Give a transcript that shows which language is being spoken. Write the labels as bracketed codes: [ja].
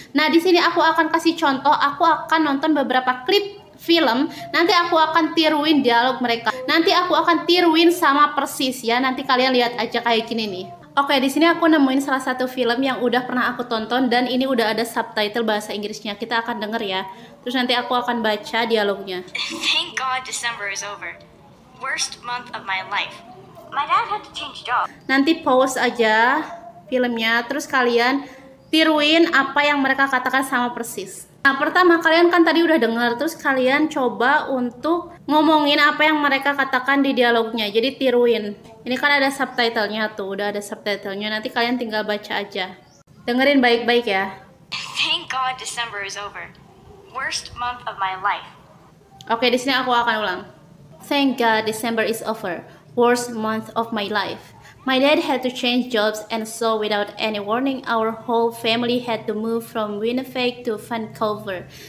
[id] Nah, di sini aku akan kasih contoh. Aku akan nonton beberapa klip film, nanti aku akan tiruin dialog mereka. Nanti aku akan tiruin sama persis ya. Nanti kalian lihat aja kayak gini nih. Oke, di sini aku nemuin salah satu film yang udah pernah aku tonton dan ini udah ada subtitle bahasa Inggrisnya. Kita akan denger ya. Terus nanti aku akan baca dialognya. [en] Thank God December is over. Worst month of my life. My dad had to change job. [id] Nanti pause aja filmnya, terus kalian tiruin apa yang mereka katakan sama persis. Nah, pertama kalian kan tadi udah dengar, terus kalian coba untuk ngomongin apa yang mereka katakan di dialognya. Jadi tiruin. Ini kan ada subtitlenya tuh, udah ada subtitlenya. Nanti kalian tinggal baca aja. Dengerin baik-baik ya. [en] Thank God December is over. Worst month of my life. [id] Oke, di sini aku akan ulang. [en] Thank God December is over. Worst month of my life. My dad had to change jobs, and so without any warning, our whole family had to move from Winnipeg to Vancouver.